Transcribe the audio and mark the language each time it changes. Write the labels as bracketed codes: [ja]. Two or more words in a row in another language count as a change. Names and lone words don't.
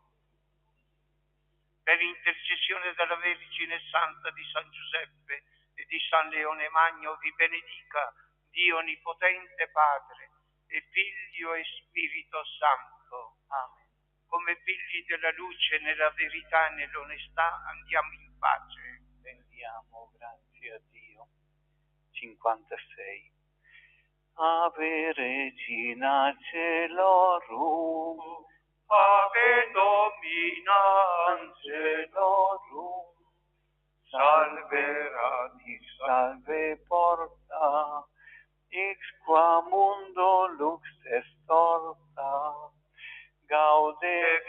[it] Per intercessione della Vergine Santa di San Giuseppe e di San Leone Magno vi benedica Dio Onnipotente Padre e Figlio e Spirito Santo. Amen. Come figli della luce, nella verità e nell'onestà andiamo in pace. Rendiamo grazie a Dio. 56. [la] Ave Regina Celorum, Ave Domina Angelorum, salve radix, salve porta, ex qua mundo lux estorta, gaude